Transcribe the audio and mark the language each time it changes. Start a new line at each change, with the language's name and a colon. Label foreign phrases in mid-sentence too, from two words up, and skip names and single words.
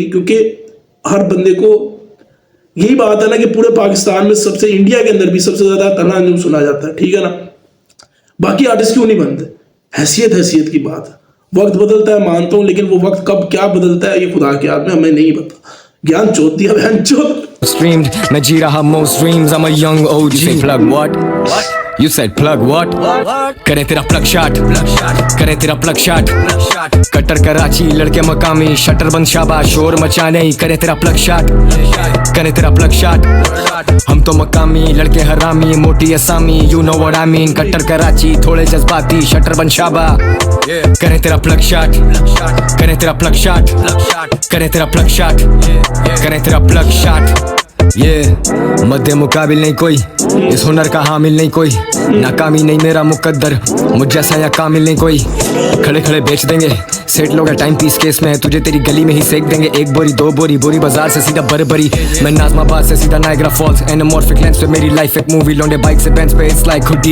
Urdu: کیونکہ ہر بندے کو یہی بات ہے نا کہ پورے پاکستان میں سب سے، انڈیا کے اندر بھی سب سے زیادہ تنہا انجم سنا جاتا ہے، ٹھیک ہے نا. باقی آرٹسٹ کیوں نہیں بنتے، حیثیت کی بات ہے. وقت بدلتا ہے مانتا ہوں، لیکن وہ وقت کب کیا بدلتا ہے یہ خدا کے ہاتھ میں، ہمیں نہیں پتا. گیان چوت دیا بہن چوت.
English: Streamed,
Urdu: میں جی رہا
English: most dreams, I'm a young OG. You say plug what? You said plug what?
Urdu: کرے تیرا
English: plug shot,
Urdu: کرے تیرا
English: plug shot.
Urdu: کٹر کراچی لڑکے مقامی، شٹر بند شابا، شور مچا نہیں، کرے تیرا
English: plug shot,
Urdu: کرے تیرا
English: plug shot.
Urdu: ہم تو مقامی لڑکے حرامی، موٹی اسامی,
English: you know what I mean.
Urdu: کٹر کراچی تھوڑے جذباتی، شٹر بند شابا، کرے تیرا
English: plug shot,
Urdu: کرے تیرا
English: plug shot,
Urdu: کرے تیرا
English: plug shot,
Urdu: کرے تیرا
English: plug shot.
Urdu: یہ مد مقابل نہیں کوئی، اس ہنر کا حامل نہیں کوئی، ناکامی نہیں میرا مقدر، مجھ جیسا یا کامل نہیں کوئی. کھڑے کھڑے بیچ دیں گے، سیٹ لوگ
English: time piece case
Urdu: میں، تجھے تیری گلی میں ہی سیک دیں گے. 1 بوری 2 بوری، بوری بازار سے سیدھا بربری، میں ناظم آباد سے سیدھا نیاگرا فالز,
English: anamorphic lens
Urdu: پہ میری لائف ایک مووی، لونڈے بائیک سے بینچ پہ,
English: it's like hoodie.